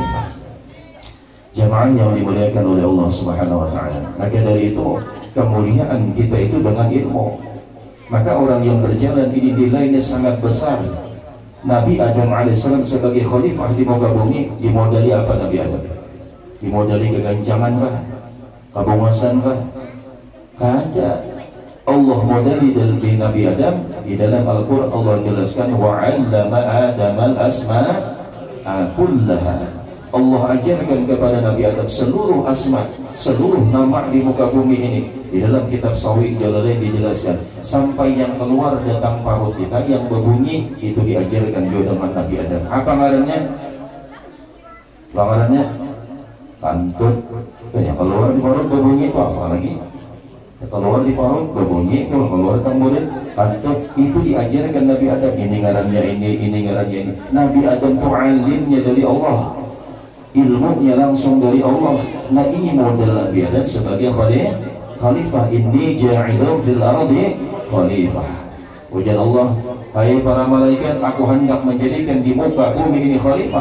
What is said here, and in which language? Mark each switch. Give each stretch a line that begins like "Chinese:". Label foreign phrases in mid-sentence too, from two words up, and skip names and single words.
Indonesian: Jamaah yang dimuliakan oleh Allah
Arabic: سبحانه وتعالى.
Indonesian: Maka dari itu kemuliaan kita itu dengan ilmu. Maka orang yang berjalan ini nilainya sangat besar. Nabi Adam alaihissalam sebagai khalifah di muka bumi dimodali apa Nabi Adam?
Banjar: Dimodali keganjangan kah? Kabungasan kah? Kada.
Indonesian: Allah modali dari Nabi Adam di dalam Al-Quran. Allah jelaskan
Arabic: وعلم آدم الأسماء كلها.
Indonesian: Allah ajarkan kepada Nabi Adam seluruh asma, seluruh nama di muka bumi ini. Di dalam kitab Sahih Jalalain dijelaskan, sampai yang keluar datang parut kita yang berbunyi itu diajarkan juga dengan Nabi Adam.
Banjar: Apa ngarannya? Ngarannya kantut.
Indonesian: Yang keluar di parut berbunyi itu apa lagi? Keluar di parut berbunyi, kalau keluar kemudian kantut, itu diajarkan Nabi Adam.
Banjar: Ini ngarannya ini ngarannya ini.
Indonesian: Nabi Adam itu alimnya dari Allah, ilmunya langsung dari Allah. Nah ini model Nabi Adam sebagai khalifah.
Arabic: إني جاعل في الأرض خليفة.
Indonesian: Ujar Allah, hai para malaikat, aku hendak menjadikan di muka bumi ini khalifah.